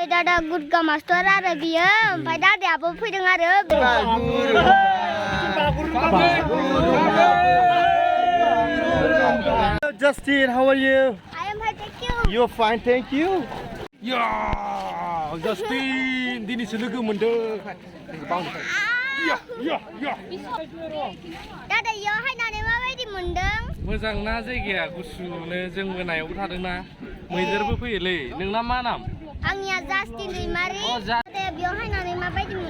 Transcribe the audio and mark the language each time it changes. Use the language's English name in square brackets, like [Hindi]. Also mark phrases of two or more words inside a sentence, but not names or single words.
[Bodo] दादा गुदगा मास्टर आरो बियो ओमफ्राय दादायाबो फैदों आरो [English] Justin, how are you? I am fine, thank you. You're fine, thank you. Ya, Justin, [Bodo] दिनैसो लोगो मोनदों. [English] Ya. [Bodo] दादा इयाव हायनानै माबायदि मोनदों? मोजां ना जायगाया गुसुनो जों मोनायावबो थादोंना मैदेरबो फैयोलै नोंना मा नाम आंनिया जास्टिन दैमारि दादा बेयाव हायनानै माबायदि मोनदों?